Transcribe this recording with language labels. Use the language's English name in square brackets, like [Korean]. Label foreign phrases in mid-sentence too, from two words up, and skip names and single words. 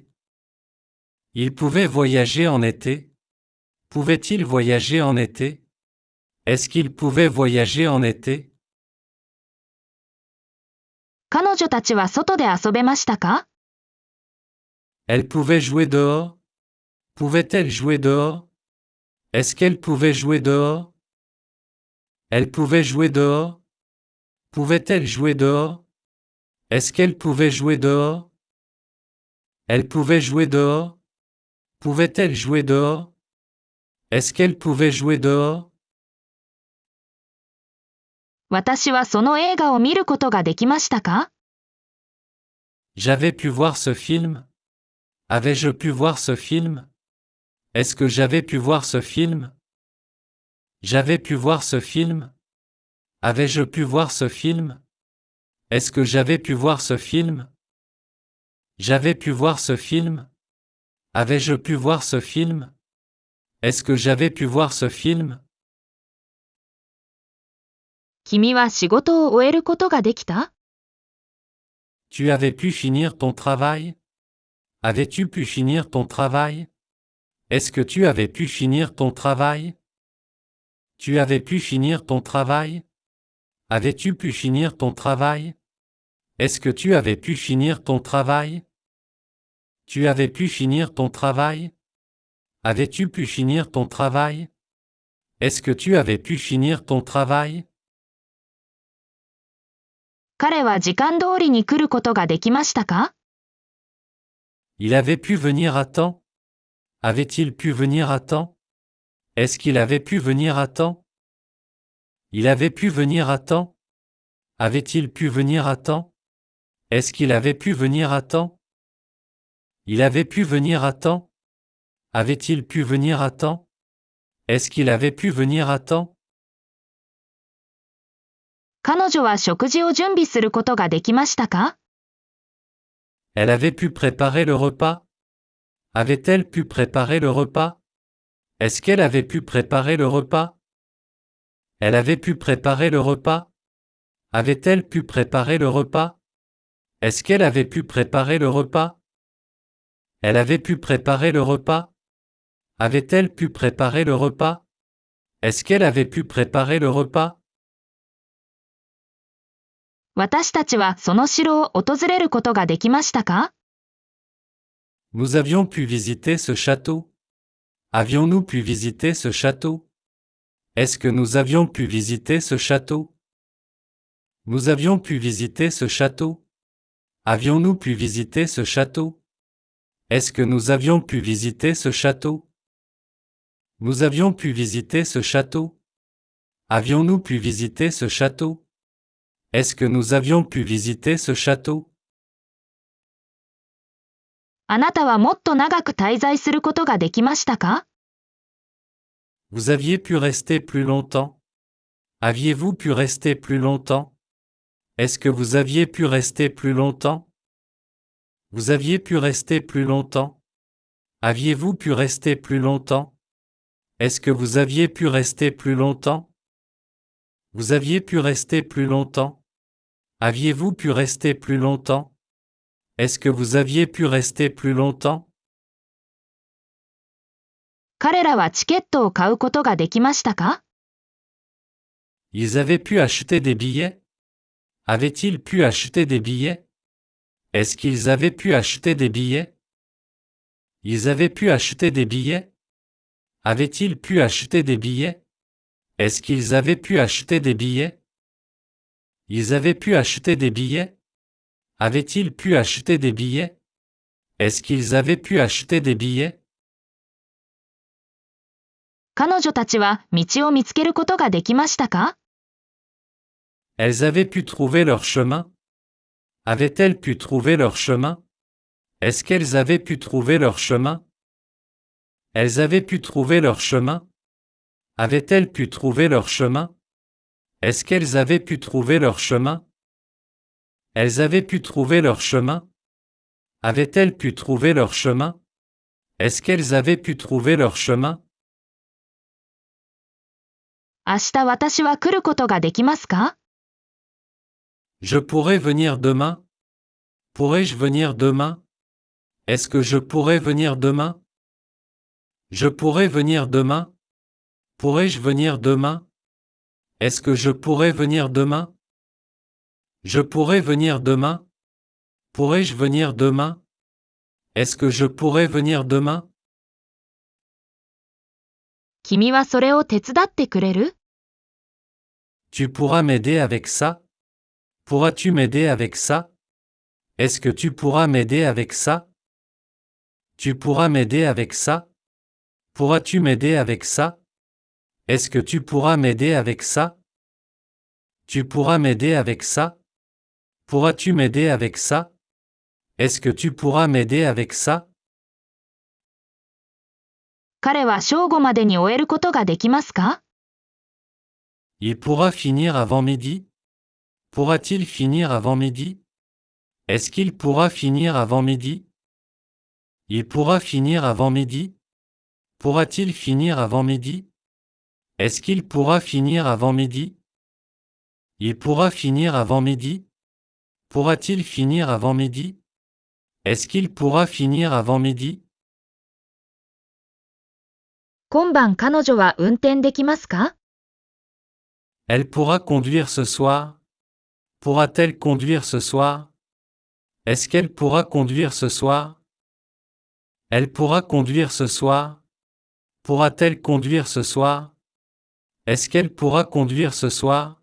[French] Ils pouvaient voyager en été. Pouvaient-ils voyager en été? Est-ce qu'ils pouvaient voyager en été? [Japanese] 彼女たちは外で遊べましたか？ [French] Elles pouvaient jouer dehors? Pouvaient-elles jouer dehors? Est-ce qu'elles pouvaient jouer dehors? Elles pouvaient jouer dehors? Pouvaient-elles jouer dehors? Est-ce qu'elles pouvaient jouer dehors? Elles pouvaient jouer dehors? Pouvaient-elles jouer dehors? Est-ce qu'elles pouvaient jouer dehors? [Japanese] 私はその映画を見ることができましたか？ [French] J'avais pu voir ce film? Avais-je pu voir ce film? Est-ce que j'avais pu voir ce film? J'avais pu voir ce film? Avais-je pu voir ce film? Est-ce que j'avais pu voir ce film? J'avais pu voir ce film? Avais-je pu voir ce film? Est-ce que j'avais pu voir ce film? [Japanese] 君は仕事を終えることができた？ [French] Tu avais pu finir ton travail? Avais-tu pu finir ton travail? Est-ce que tu avais pu finir ton travail? Tu avais pu finir ton travail? Avais-tu pu finir ton travail? Est-ce que tu avais pu finir ton travail? Tu avais pu finir ton travail? Avais-tu pu finir ton travail? Est-ce que tu avais pu finir ton travail? [Japanese] 彼は時間通りに来ることができましたか？ [French] Il avait pu venir à temps? Avait-il pu venir à temps? Est-ce qu'il avait pu venir à temps? Il avait pu venir à temps? Avait-il pu venir à temps? Est-ce qu'il avait pu venir à temps? Il avait pu venir à temps? Avait-il pu venir à temps? Est-ce qu'il avait pu venir à temps? [Japanese] 彼女は食事を準備することができましたか？ [French] Elle avait pu préparer le repas? Avait-elle pu préparer le repas? Est-ce qu'elle avait pu préparer le repas? Elle avait pu préparer le repas? Avait-elle pu préparer le repas? Est-ce qu'elle avait pu préparer le repas? Elle avait pu préparer le repas? Avait-elle pu préparer le repas? Est-ce qu'elle avait pu préparer le repas? [Japanese] 私たちはその城を訪れることができましたか？ [French] Nous avions pu visiter ce château? Avions-nous pu visiter ce château? Est-ce que nous avions pu visiter ce château? Nous avions pu visiter ce château? Avions-nous pu visiter ce château? Est-ce que nous avions pu visiter ce château? Nous avions pu visiter ce château? Avions-nous pu visiter ce château? Est-ce que nous avions pu visiter ce château? [Japanese] あなたはもっと長く滞在することができましたか？ [French] Vous aviez pu rester plus longtemps? Aviez-vous pu rester plus longtemps? Est-ce que vous aviez pu rester plus longtemps? Vous aviez pu rester plus longtemps? Aviez-vous pu rester plus longtemps? Est-ce que vous aviez pu rester plus longtemps? Vous aviez pu rester plus longtemps? Aviez-vous pu rester plus longtemps? Est-ce que vous aviez pu rester plus longtemps? [Japanese] 彼らはチケットを買うことができましたか？ [French] Ils avaient pu acheter des billets? Avaient-ils pu acheter des billets? Est-ce qu'ils avaient pu acheter des billets? Ils avaient pu acheter des billets? Avaient-ils pu acheter des billets? Est-ce qu'ils avaient pu acheter des billets? Ils avaient pu acheter des billets? Avaient-ils pu acheter des billets? Est-ce qu'ils avaient pu acheter des billets? [Japanese] 彼女たちは道を見つけることができましたか？ [French] Elles avaient pu trouver leur chemin? Avaient-elles pu trouver leur chemin? Est-ce qu'elles avaient pu trouver leur chemin? Elles avaient pu trouver leur chemin? Avaient-elles pu trouver leur chemin? Est-ce qu'elles avaient pu trouver leur chemin? Elles avaient pu trouver leur chemin? Avaient-elles pu trouver leur chemin? Est-ce qu'elles avaient pu trouver leur chemin? [Japanese] 明日私は来ることができますか？ [French] Je pourrais venir demain? Pourrais-je venir demain? Est-ce que je pourrais venir demain? Je pourrais venir demain? Pourrais-je venir demain? Est-ce que je pourrais venir demain? Je pourrais venir demain? Pourrais-je venir demain? Est-ce que je pourrais venir demain? [Japanese] 君はそれを手伝ってくれる？ [French] Tu pourras m'aider avec ça? Pourras-tu m'aider avec ça? Est-ce que tu pourras m'aider avec ça? Tu pourras m'aider avec ça? Pourras-tu m'aider avec ça? Est-ce que tu pourras m'aider avec ça? Tu pourras m'aider avec ça? Pourras-tu m'aider avec ça? Est-ce que tu pourras m'aider avec ça? [Japanese] 彼は正午までに終えることができますか？ [French] Il pourra finir avant midi? Pourra-t-il finir avant midi? Est-ce qu'il pourra finir avant midi? Il pourra finir avant midi? Pourra-t-il finir avant midi? Est-ce qu'il pourra finir avant midi? Il pourra finir avant midi? Pourra-t-il finir avant midi? Est-ce qu'il pourra finir avant midi? [Japanese] 今晩彼女は運転できますか？ [French] Elle pourra conduire ce soir? Pourra-t-elle conduire ce soir? Est-ce qu'elle pourra conduire ce soir? Elle pourra conduire ce soir? Pourra-t-elle conduire ce soir? Est-ce qu'elle pourra conduire ce soir?